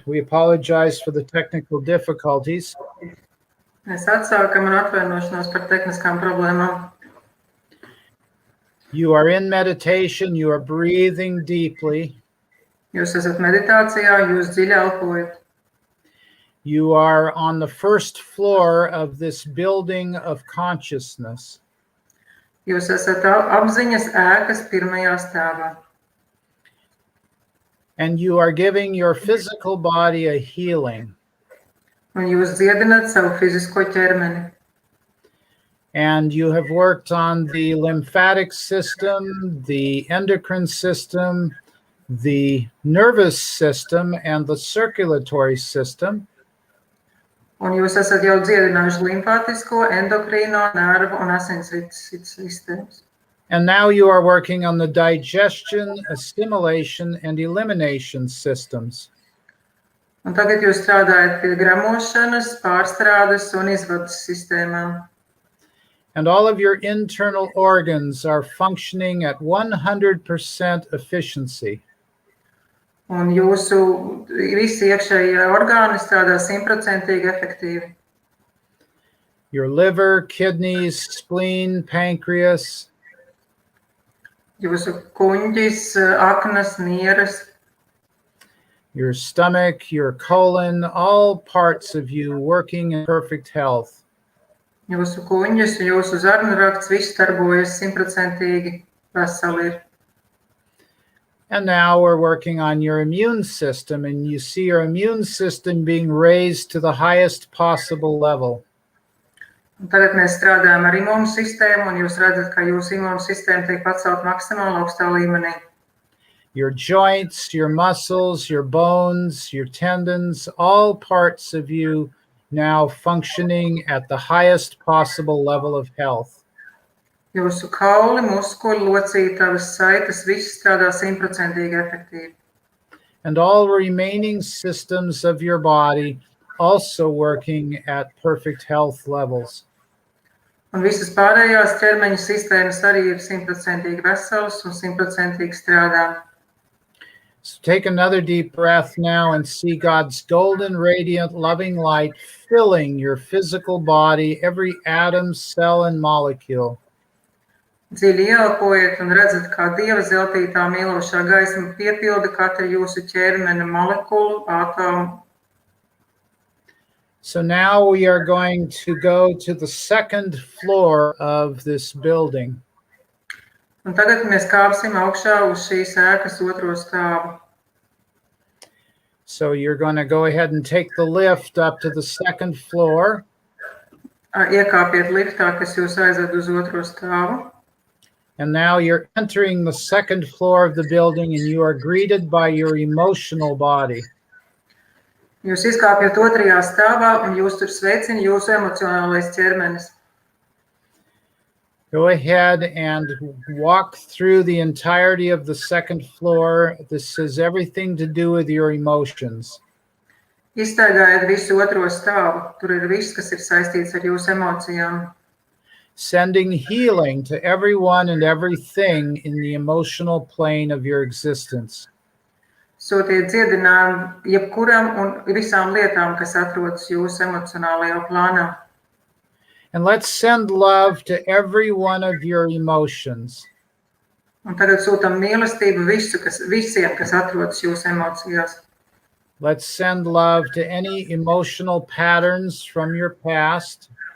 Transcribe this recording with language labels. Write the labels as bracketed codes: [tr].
[en] We apologize for the technical difficulties. [lv] Mēs atsākam un atvainošanos par tehniskām problēmām. [en] You are in meditation, you are breathing deeply. [lv] Jūs esat meditācijā, jūs dziļi elpojat. [en] You are on the first floor of this building of consciousness. [lv] Jūs esat apziņas ēkas pirmajā stāvā. [en] And you are giving your physical body a healing. [lv] Un jūs dziedināt savu fizisko ķermeni. [en] And you have worked on the lymphatic system, the endocrine system, the nervous system, and the circulatory system. [lv] Un jūs esat jau dziedinājuši limfātisko, endokrīno, nervu un asinsrites sistēmas. [en] And now you are working on the digestion, assimilation, and elimination systems. [lv] Un tagad jūs strādājat pie gremošanas, pārstrādes un izvadas sistēmām. [en] And all of your internal organs are functioning at 100% efficiency. [lv] Un jūsu visi iekšējie orgāni strādā 100% efektīvi. [en] Your liver, kidneys, spleen, pancreas. [lv] Jūsu kuņģis, aknas, nieres, [en] Your stomach, your colon, all parts of you working in perfect health. [lv] jūsu kuņģis, jūsu zarnurakts, viss darbojas 100% veseli ir. [en] And now we're working on your immune system, and you see your immune system being raised to the highest possible level. [lv] Un tagad mēs strādājam ar imūnu sistēmu, un jūs redzat, ka jūsu imūnu sistēma tiek pacelt maksimāli augstā līmenī. [en] Your joints, your muscles, your bones, your tendons, all parts of you now functioning at the highest possible level of health. [lv] Jūsu kauli, muskuļi, locītavas, saites, viss strādā 100% efektīvi. [en] And all remaining systems of your body also working at perfect health levels. [lv] Un visas pārējās ķermeņa sistēmas arī ir 100% veselas un 100% strādā. [en] So take another deep breath now and see God's golden, radiant, loving light filling your physical body, every atom, cell, and molecule. [lv] Dziļi ieelpojiet un redzat, kā Dieva zeltītā mīlošā gaisma piepilda katru jūsu ķermeni molekulu, atomu. [en] So now we are going to go to the second floor of this building. [lv] Un tagad mēs kāpsim augšā uz šīs ēkas otro stāvu. [en] So you're going to go ahead and take the lift up to the second floor. [lv] Iekāpiet liftā, kas jūs aizved uz otro stāvu. [en] And now you're entering the second floor of the building, and you are greeted by your emotional body. [lv] Jūs izkāpjat otrajā stāvā un jūs tur sveicina jūsu emocionālais ķermenis. [en] Go ahead and walk through the entirety of the second floor. This has everything to do with your emotions. [lv] Izstaigājiet visu otro stāvu. Tur ir viss, kas ir saistīts ar jūsu emocijām. [en] Sending healing to everyone and everything in the emotional plane of your existence. [lv] Sūtiet dziedinājumu jebkuram un visām lietām, kas atrodas jūsu emocionālajā plānā. [en] And let's send love to every one of your emotions. [lv] Un tagad sūtam mīlestību visiem, kas atrodas jūsu emocijās. [en] Let's send love to any emotional patterns from your past.